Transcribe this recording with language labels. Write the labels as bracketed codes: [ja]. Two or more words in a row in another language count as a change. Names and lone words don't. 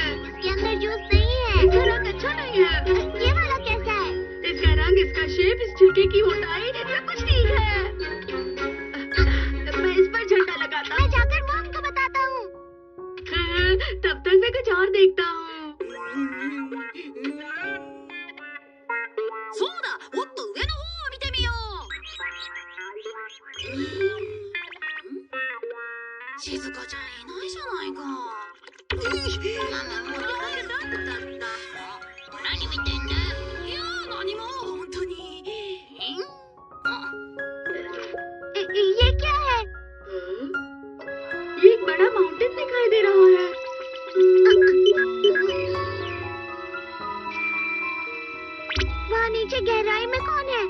[hi] इसके अंदर जूस नहीं है। इसका रंग अच्छा नहीं है। ये वाला कैसा है? इसका रंग, इसका शेप, इस छिलके की मोटाई, सब कुछ ठीक है। मैं इस पर झंडा लगाता। मैं जाकर मॉम को बताता हूँ। तब तक मैं और देखता हूँ। [ja] そうだ、もっと上の方を見てみよう。静香ちゃんいないじゃないか。何見てんだ？いや、何も、本当に。 [hi] ये क्या है? ये एक बड़ा माउंटेन दिखाई दे रहा है। वहाँ नीचे गहराई में कौन है?